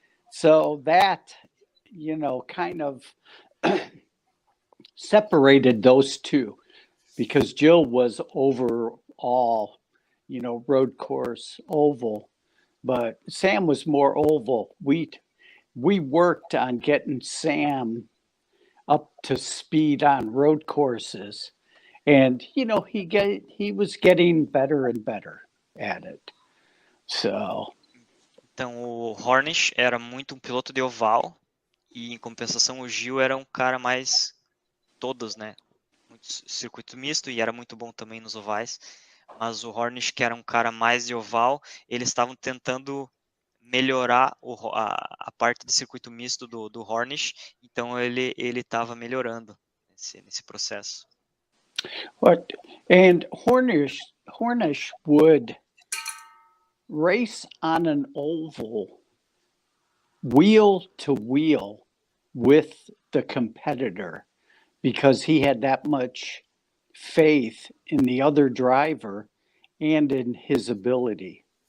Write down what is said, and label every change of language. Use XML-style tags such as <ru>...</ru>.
<en>So that, kind of separated those two, because Jill was overall, road course oval, but Sam was more oval. We worked on getting Sam up to speed on road courses, and he was getting better and better at it. So.</en> <pt>Então o Hornish era muito um piloto de oval, e em compensação o Gil era um cara mais todos, né? Muito circuito misto, e era muito bom também nos ovais. Mas o Hornish, que era um cara mais de oval, eles estavam tentando melhorar a parte de circuito misto do Hornish, então ele estava melhorando nesse processo.</pt> <en>And Hornish would race on an oval wheel to wheel with the competitor, because he had that much faith in the other driver and in his ability.</en>